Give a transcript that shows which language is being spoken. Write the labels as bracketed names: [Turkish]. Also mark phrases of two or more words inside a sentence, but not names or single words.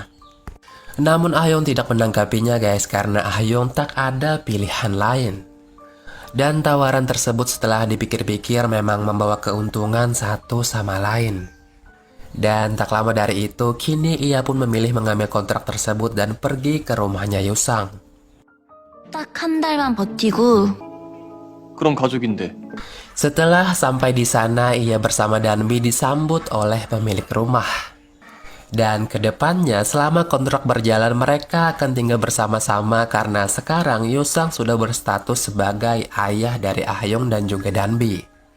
[Indonesian] Namun Ah Hyung tidak menanggapinya guys karena Ah Hyung tak ada pilihan lain. Dan tawaran tersebut setelah dipikir-pikir memang membawa keuntungan satu sama lain. Dan tak lama dari itu, kini ia pun memilih mengambil kontrak tersebut dan pergi ke rumahnya Yosang. [Korean] 딱 한 달만 버티고 그럼 가족인데. [Indonesian] Setelah sampai di sana, ia bersama Danbi disambut oleh pemilik rumah. Dan kedepannya, selama kontrak berjalan, mereka akan tinggal bersama-sama karena sekarang Yosang sudah berstatus sebagai ayah dari Ah Hyung dan juga Danbi.